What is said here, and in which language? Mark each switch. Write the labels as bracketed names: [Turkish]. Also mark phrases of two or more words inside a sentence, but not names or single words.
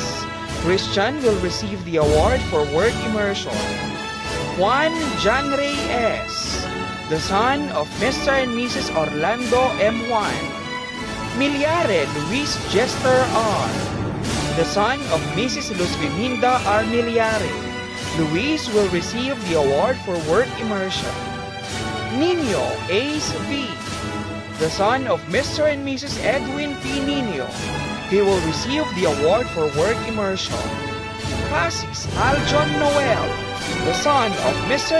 [English] Christian will receive the award for work immersion. Juan John Ray S., the son of Mr. and Mrs. Orlando M. Juan. Milyare Luis Jester R., the son of Mrs. Luz Viminda R. Milyare. Luis will receive the award for work immersion. Nino Ace V., the son of Mr. and Mrs. Edwin P. Nino. He will receive the award for work immersion. Pasis Aljon Noel, the son of Mr.